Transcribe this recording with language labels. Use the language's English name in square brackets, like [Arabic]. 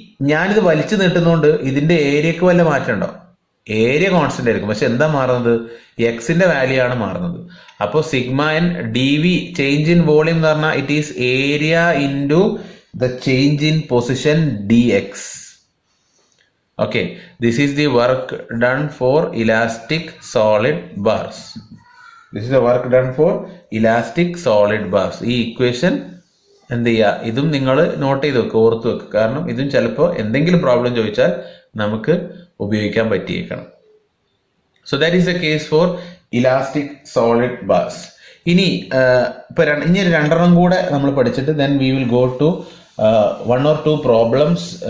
[Malayalam] ഞാനിത് വലിച്ചു നീട്ടുന്നതുകൊണ്ട് ഇതിന്റെ ഏരിയക്ക് വല്ല മാറ്റം ഉണ്ടോ? ഏരിയ കോൺസ്റ്റന്റ് ആയിരിക്കും, പക്ഷെ എന്താ മാറുന്നത്? എക്സിന്റെ വാല്യൂ ആണ് മാറുന്നത്. അപ്പോൾ sigma N D we change in volume എന്ന് പറഞ്ഞാൽ [English] It is area into the change in position d x. Okay, this is the work done for elastic solid bars. This is the work done for elastic solid bars. [Malayalam] ഈ equation എന്ത് ചെയ്യുക, ഇതും നിങ്ങൾ not ചെയ്ത് വെക്കുക, ഓർത്ത് വെക്കുക. കാരണം ഇതും ചിലപ്പോൾ എന്തെങ്കിലും പ്രോബ്ലം ചോദിച്ചാൽ നമുക്ക് ഉപയോഗിക്കാൻ പറ്റിയേക്കണം. [English] So that is a case for elastic solid bars. [Malayalam] ഇനി ഇനി രണ്ടെണ്ണം കൂടെ നമ്മൾ പഠിച്ചിട്ട് [English] Then we will go to 1 or 2 problems.